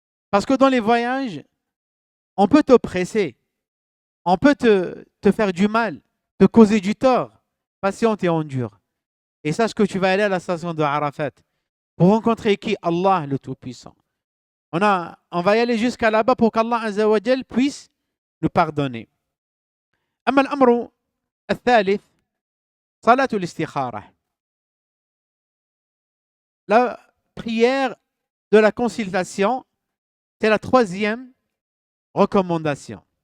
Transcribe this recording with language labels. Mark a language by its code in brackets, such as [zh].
[fr] Parce que dans les voyages, on peut t'oppresser, on peut te faire du mal, te causer du tort. Patiente et endure. Et sache que tu vas aller à la station de Arafat pour rencontrer qui? Allah le Tout-Puissant. On va y aller jusqu'à là-bas pour qu'Allah Azza wa Jal puisse nous pardonner. [ar] أما الأمر الثالث صلاة الاستخارة. [fr] La prière de la consultation, c'est la troisième recommandation.